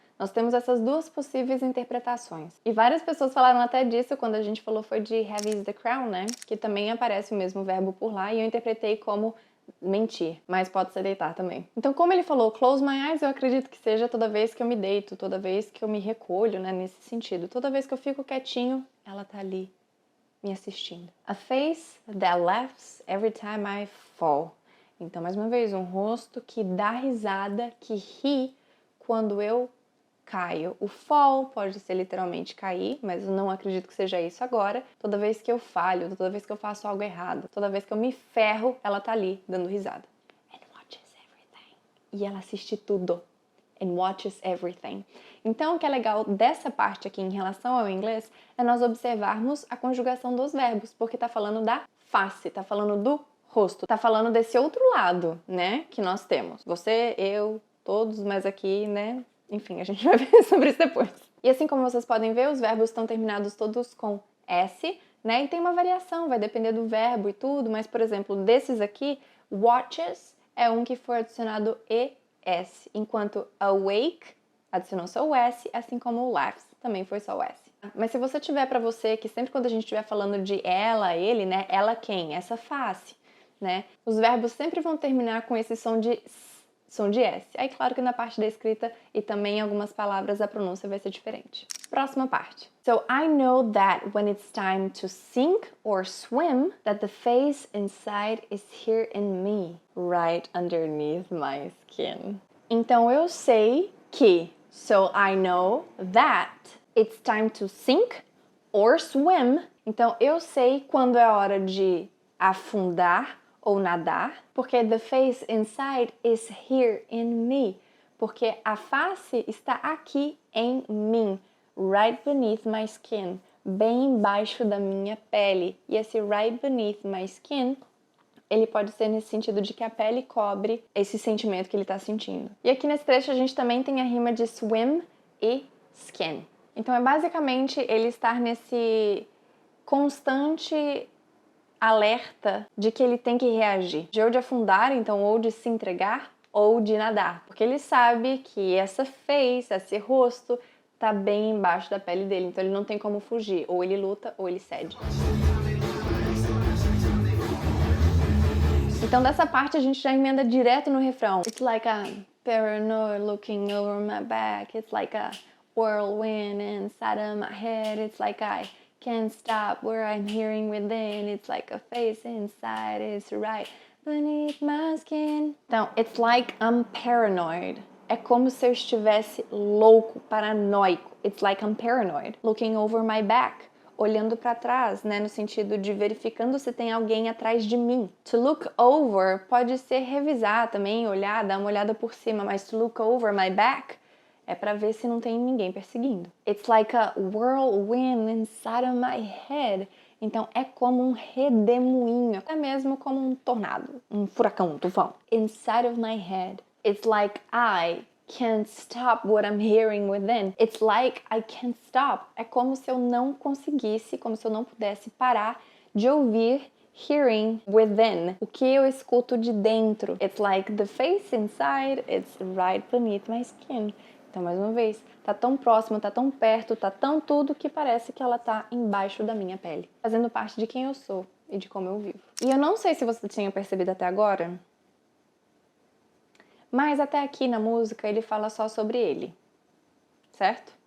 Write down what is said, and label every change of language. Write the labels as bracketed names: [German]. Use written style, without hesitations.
[Portuguese] Nós temos essas duas possíveis interpretações. E várias pessoas falaram até disso quando a gente falou foi de Heavy is the Crown, né? Que também aparece o mesmo verbo por lá e eu interpretei como mentir, mas pode ser deitar também. Então, como ele falou close my eyes, eu acredito que seja toda vez que eu me deito, toda vez que eu me recolho, né? Nesse sentido. Toda vez que eu fico quietinho, ela tá ali me assistindo. [English] A face that laughs every time I fall. [Portuguese] Então, mais uma vez, um rosto que dá risada, que ri quando eu caio. O fall pode ser literalmente cair, mas eu não acredito que seja isso agora. Toda vez que eu falho, toda vez que eu faço algo errado, toda vez que eu me ferro, ela tá ali dando risada. [English] And watches everything. [Portuguese] E ela assiste tudo. [English] And watches everything. [Portuguese] Então, o que é legal dessa parte aqui em relação ao inglês é nós observarmos a conjugação dos verbos, porque tá falando da face, tá falando do rosto. Tá falando desse outro lado, né, que nós temos. Você, eu, todos, mas aqui, né, enfim, a gente vai ver sobre isso depois. E assim como vocês podem ver, os verbos estão terminados todos com S, né, e tem uma variação, vai depender do verbo e tudo, mas, por exemplo, desses aqui, watches é um que foi adicionado ES, enquanto awake adicionou só o S, assim como o laughs também foi só o S. Mas se você tiver para você que sempre quando a gente estiver falando de ela, ele, né, ela quem? Essa face, né? Os verbos sempre vão terminar com esse som de S. Aí claro que na parte da escrita e também em algumas palavras a pronúncia vai ser diferente. Próxima parte. [English] So I know that when it's time to sink or swim, that the face inside is here in me, right underneath my skin. [Portuguese] Então eu sei que, [English] so I know that it's time to sink or swim. [Portuguese] Então eu sei quando é a hora de afundar ou nadar, porque [English] the face inside is here in me, [Portuguese] porque a face está aqui em mim, [English] right beneath my skin, [Portuguese] bem embaixo da minha pele. E esse [English] right beneath my skin, [Portuguese] ele pode ser nesse sentido de que a pele cobre esse sentimento que ele está sentindo. E aqui nesse trecho a gente também tem a rima de swim e skin. Então é basicamente ele estar nesse constante alerta de que ele tem que reagir. De ou de afundar, então, ou de se entregar, ou de nadar. Porque ele sabe que essa face, esse rosto, tá bem embaixo da pele dele. Então ele não tem como fugir. Ou ele luta, ou ele cede. Então dessa parte a gente já emenda direto no refrão. [English] It's like a paranoid looking over my back. It's like a whirlwind inside of my head. It's like I can't stop where I'm hearing within. It's like a face inside is right beneath my skin. Então, it's like I'm paranoid. [Portuguese] É como se eu estivesse louco, paranoico. [English] It's like I'm paranoid. Looking over my back. [Portuguese] Olhando para trás, né? No sentido de verificando se tem alguém atrás de mim. [English] To look over [Portuguese] pode ser revisar também, olhar, dar uma olhada por cima. Mas [English] to look over my back [Portuguese] é para ver se não tem ninguém perseguindo. [English] It's like a whirlwind inside of my head. [Portuguese] Então é como um redemoinho, até mesmo como um tornado, um furacão, um tufão. [English] Inside of my head. It's like I can't stop what I'm hearing within. It's like I can't stop. [Portuguese] É como se eu não conseguisse, como se eu não pudesse parar de ouvir [English] hearing within, [Portuguese] o que eu escuto de dentro. [English] It's like the face inside, it's right beneath my skin. [Portuguese] Então, mais uma vez, tá tão próximo, tá tão perto, tá tão tudo que parece que ela tá embaixo da minha pele, fazendo parte de quem eu sou e de como eu vivo. E eu não sei se você tinha percebido até agora, mas até aqui na música ele fala só sobre ele, certo?